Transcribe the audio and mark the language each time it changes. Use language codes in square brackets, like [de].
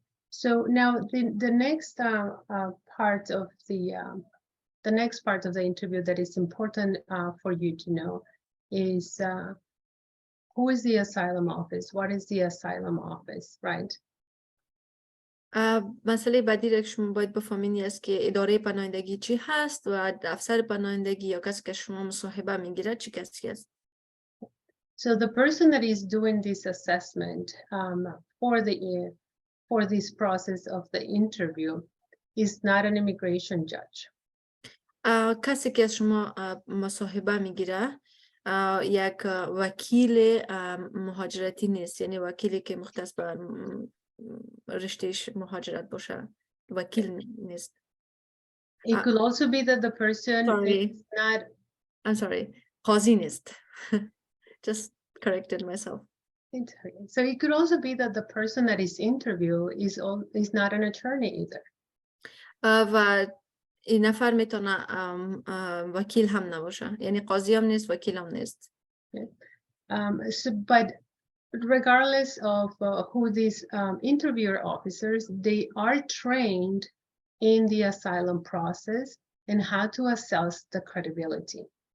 [en] So now the next part of the next part of the interview that is important for you to know is who is the asylum office? What is the asylum office, right? [fa] مسئله بعدی را که شما باید بفهمین است که اداره پناهندگی چی هست و افسر پناهندگی یا کسی که شما مصاحبه میگیره چی کسی است. [en] So the person that is doing this assessment for this process of the interview is not an immigration judge. [fa] کسی که از شما مصاحبه میگیره یک وکیل مهاجرتی نیست، یعنی وکیلی که مختص به رشته مهاجرت باشه، وکیل نیست. [en] It could also be that the person is not. I'm sorry, [fa] قاضی نیست. [en] Just corrected myself. So it could also be that the person that is interviewed is not an attorney either. [fa] و این نفر میتونه وکیل هم نباشه، یعنی قاضی هم نیست، وکیل هم نیست. [en] But regardless of who these interviewer officers, they are trained in the asylum process and how to assess the credibility.